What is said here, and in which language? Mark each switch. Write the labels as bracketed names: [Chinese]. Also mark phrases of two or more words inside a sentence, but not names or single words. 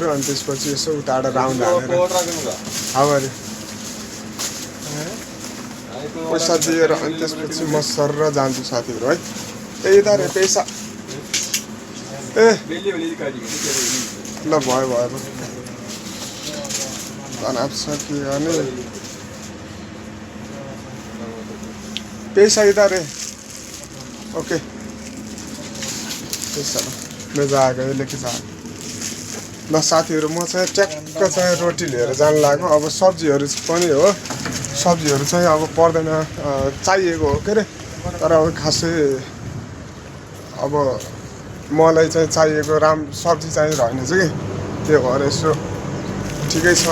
[Nepali] अनि त्यसपछि यसो उताबाट राउन्ड हालेर हावाले पैसा दिएर अनि त्यसपछि म सर जान्छु साथीहरू है। यता रे पैसा ए ल भयो तनाव छ के गर्ने। [Hindi] पैसा इधर है। ओके पैसा मैं जाएगा ये लेके जा। [Nepali] ल साथीहरू म चाहिँ ट्याक्क चाहिँ रोटी लिएर जानु लाग्यो। अब सब्जीहरू पनि हो, सब्जीहरू चाहिँ अब पर्दैन, चाहिएको हो के अरे। तर अब खासै अब मलाई चाहिँ चाहिएको सब्जी चाहिँ रहेन चाहिँ कि, त्यो भएर यसो ठिकै छ।